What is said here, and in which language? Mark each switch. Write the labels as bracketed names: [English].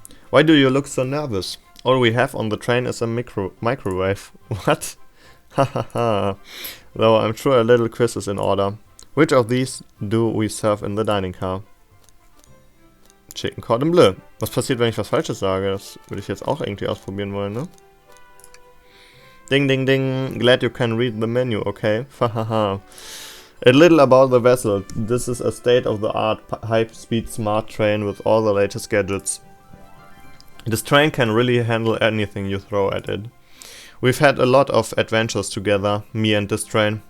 [English] Why do you look so nervous? All we have on the train is a microwave. What? Hahaha. Though I'm sure a little quiz is in order. Which of these do we serve in the dining car? Chicken cordon bleu. [German] Was passiert, wenn ich was Falsches sage? Das würde ich jetzt auch irgendwie ausprobieren wollen, ne? [English] Ding, ding, ding. Glad you can read the menu, okay? Hahaha. A little about the vessel. This is a state-of-the-art high-speed smart train with all the latest gadgets. This train can really handle anything you throw at it. We've had a lot of adventures together, me and this train.